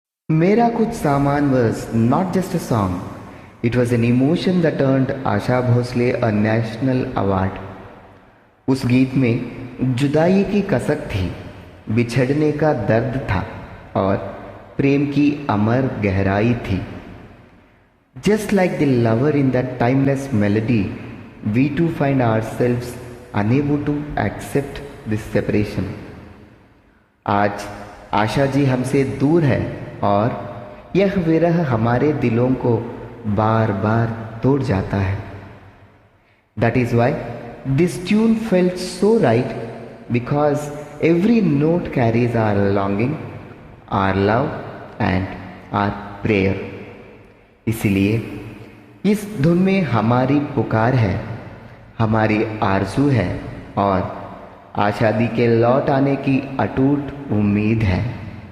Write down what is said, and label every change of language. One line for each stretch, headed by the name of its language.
English: मेरा कुछ सामान was not just a song, it was an emotion that earned Asha Bhosle a national award.
Hindi: उस गीत में जुदाई की कसक थी, बिछड़ने का दर्द था और प्रेम की अमर गहराई थी।
English: Just like the lover in that timeless melody, we too find ourselves unable to accept this separation.
Hindi: आज आशा जी हमसे दूर है और यह विरह हमारे दिलों को बार बार तोड़ जाता है।
English: That is why This tune felt so right because every note carries our longing, our love and our prayer.
Hindi: इसलिए इस धुन में हमारी पुकार है, हमारी आरज़ू है और आशा दी के लौट आने की अटूट उम्मीद है.